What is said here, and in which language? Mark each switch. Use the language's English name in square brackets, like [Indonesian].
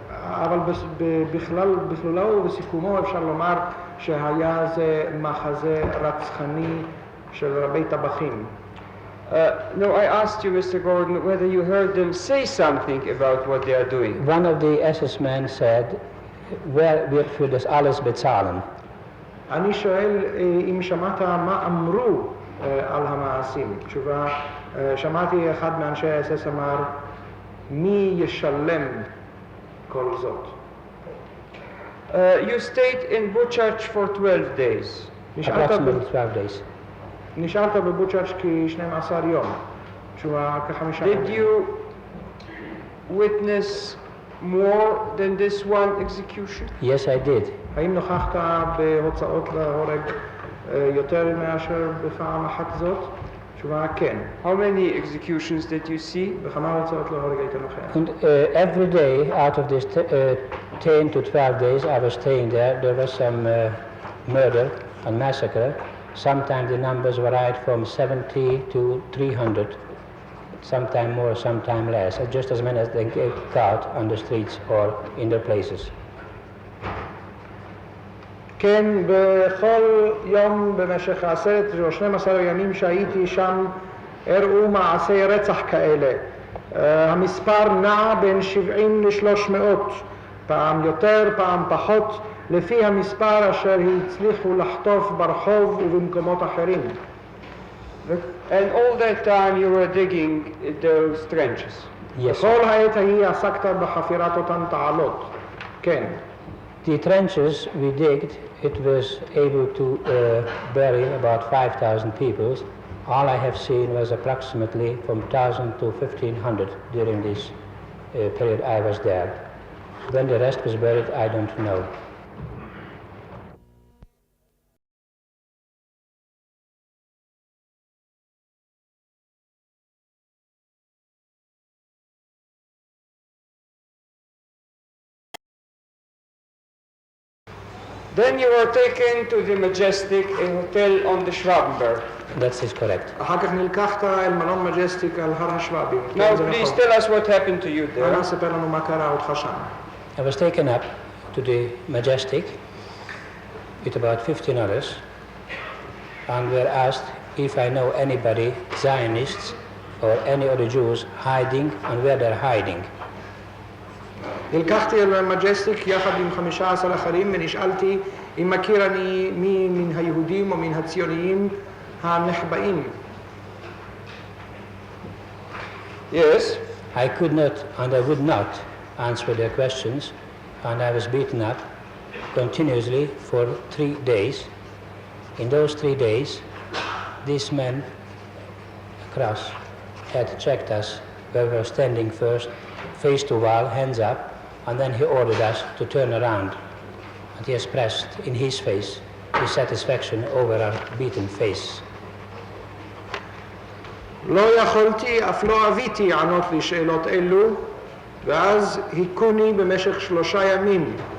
[Hebrew] אבל בכללו ובסיכומו אפשר לומר שהיה זה מחזה רצחני של רבי טבחים. [English] No, I asked you, Mr. Gordon, whether you heard them say something about what they are doing. One of the SS men said, [German] "Wer wird für das alles bezahlen?" [Hebrew] אני שואל אם שמעת מה אמרו על המעשים. תשובה, שמעתי אחד מאנשי ה-SS אמר, מי ישלם כל זאת? [English] You stayed in Buchach for 12 days. Approximately 12 days. [Hebrew] נשארת בבוצ'אץ' כ-12 יום. תשובה, כ-5 ימים. [English] Did you witness more than this one execution? Yes, I did. [Hebrew] האם נוכחת בהוצאות להורג יותר מאשר בפעם אחת זאת? תשובה כן. [English] How many executions did you see? [Hebrew] בכמה הוצאות להורג היית נוכח? [English] And every day out of these 10 to 12 days I was staying there was some murder and massacre. Sometimes the numbers varied from 70 to 300, sometimes more, sometimes less, just as many as they get caught on the streets or in their places. [Hebrew] כן, בכל יום במשך 10 או 12 ימים שהייתי שם הראו מעשי רצח כאלה. המספר נע בין 70 ל-300, פעם יותר, פעם פחות, לפי המספר אשר הצליחו לחטוף ברחוב ובמקומות אחרים. [English] And all that time you were digging those trenches? Yes. [Hebrew] בכל העת ההיא עסקת בחפירת אותן תעלות. כן. [English] The trenches we digged, it was able to bury about 5,000 people. All I have seen was approximately from 1,000 to 1,500 during this period I was there. When the rest was buried, I don't know. Then you were taken to the Majestic, a hotel on the Schwabenberg. That is correct. [Hebrew] אחר כך נלקחת אל מלון מג'סטיק על הר השבבים. [English] Now please tell us what happened to you there. [Hebrew] אנא ספר לנו מה קרה אותך שם. [English] I was taken up to the Majestic with about 15 others and were asked if I know anybody, Zionists or any other Jews hiding and where they're hiding. [Hebrew] נלקחתי אל מג'סטיק יחד עם 15 אחרים ונשאלתי אם מכיר אני מי מן היהודים או מן הציוניים הנחבאים. [English] Yes. I could not and I would not answer their questions, and I was beaten up continuously for 3 days. In those 3 days, these men across had checked us where we were standing first, face to wall, hands up, and then he ordered us to turn around. And he expressed in his face his satisfaction over our beaten face. [Hebrew] לא יכולתי, אף לא אביתי לענות לשאלות אלו, ואז היכוני במשך 3 ימים.